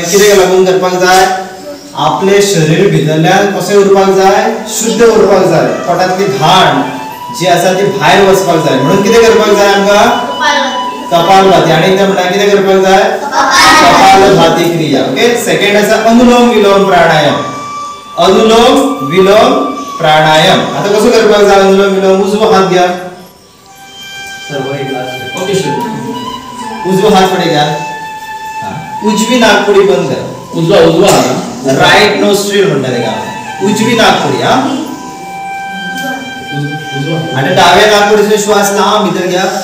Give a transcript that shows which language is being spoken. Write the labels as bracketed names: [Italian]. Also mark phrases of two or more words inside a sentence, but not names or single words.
[Konkani] कित्याक लागून करपाक जाय आपले शरीर भितरल्यान कशें उरपाक जाय शुद्ध उरपाक जाय. पोटांतली घाण जी आसा ती भायर वचपाक जाय म्हणून कितें करपाक जाय आमकां कपालभाती. आणि एकदां म्हणा कितें करपाक जाय कपालभाती क्रिया. [English] okay second [Konkani] आसा अनुलोम विलोम प्राणायाम. अनुलोम विलोम प्राणायाम. आता कसं करपाक जाय अनुलोम विलोम. उजवो हात घ्या [Marathi] उजवा हात पुढे घ्या. उजवी नाकपुडी बंद करा. उजवा [English] right nostril [Konkani] म्हणतात तेका उजवी नाकपुडी. [Marathi] आणि डाव्या नाकपुडीतून श्वास लांब भितर घ्या.